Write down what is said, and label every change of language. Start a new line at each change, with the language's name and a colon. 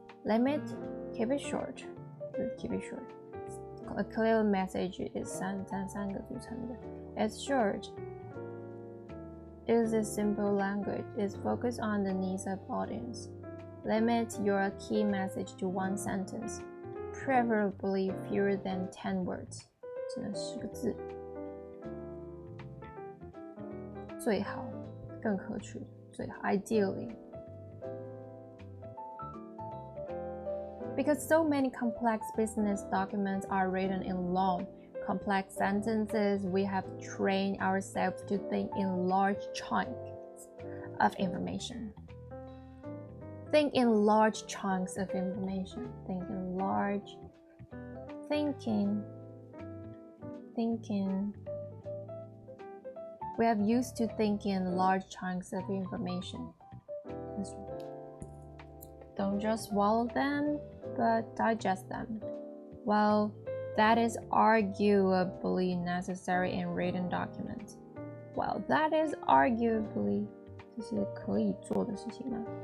English: Limit, keep it short. Keep it short. A clear message is
Chinese: 三个组成的
English: It's short. Uses simple language. Is focused on the needs of audience. Limit your key message to one sentence, preferably fewer than 10 words.
Chinese: 只能10个字。最好，更可取，最好
English: ideally. Because so many complex business documents are written in long, complex sentences, we have trained ourselves to think in large chunks of information. Think in large chunks of information. Think in large. Thinking. We have used to think in large chunks of information. Don't just swallow them, but digest them. Well, that is arguably necessary in written documents. Well, that is arguably
Chinese: 这是可以做的事情吗？